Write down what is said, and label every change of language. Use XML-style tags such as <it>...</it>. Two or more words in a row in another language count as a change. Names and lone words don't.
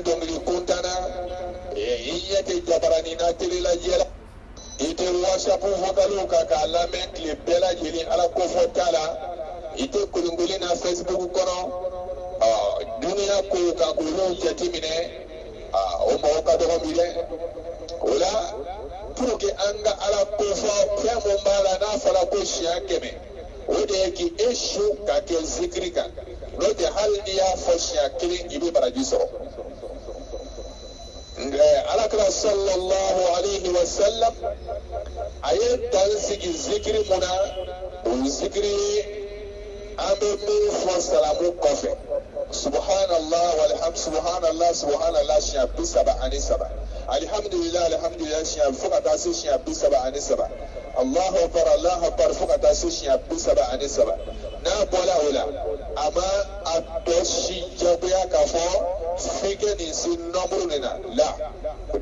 <bm>dɔnkili kuntan na i ɲɛ tɛ jabarani na tele lajɛ la i tɛ whatsapp vocaliw kan k'a lamɛn tile bɛɛ lajɛlen ala ko fɔ t'a la i tɛ kolonkolon na facebook kɔnɔ duniya kow kan k'olu jateminɛ o mɔgɔ ka dɔgɔ bi dɛ o la</bm> <fr>pour que</fr> <bm>an ka ala ko fɔ fɛn mun b'a la n'a fɔra ko siɲɛ 100 o de ye k'i e su ka kɛ zikiri kan n'o tɛ hali n'i y'a fɔ siɲɛ 1 i bɛ baraji sɔrɔ. alakira</bm> <ar>صلى الله عليه وسلم</ar> <bm>a ye dan sigi zikiri mun na o zikiri an bɛ min fɔ salamu kɔfɛ</bm> <ar>سبحان الله والحمد سبحان الله سبحان الله</ar> <bm>siɲɛ 37</bm> <ar>الحمد لله الحمد لله</ar> <bm>siɲɛ fo ka taa se siɲɛ 37</bm> <ar>الله أكبر</ar> <bm>fo ka taa se siɲɛ 37 n'a bɔra o la a ma a tɔ si jagoya k'a fɔ f'i ka nin se nombre nin na la o</bm>